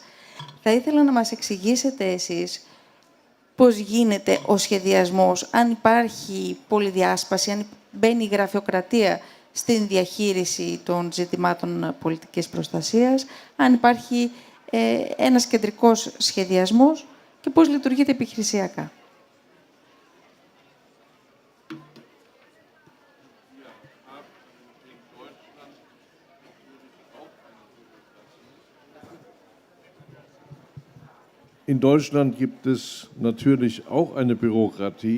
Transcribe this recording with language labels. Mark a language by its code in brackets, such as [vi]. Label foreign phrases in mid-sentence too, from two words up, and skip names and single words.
[el] Θα ήθελα να μας εξηγήσετε εσείς πώς γίνεται ο σχεδιασμός, αν υπάρχει πολυδιάσπαση, αν μπαίνει η γραφειοκρατία στην διαχείριση των ζητημάτων πολιτικής προστασίας, αν υπάρχει ένας κεντρικός σχεδιασμός και πώς λειτουργείται επιχειρησιακά. [de] In Deutschland gibt es natürlich auch eine Bürokratie.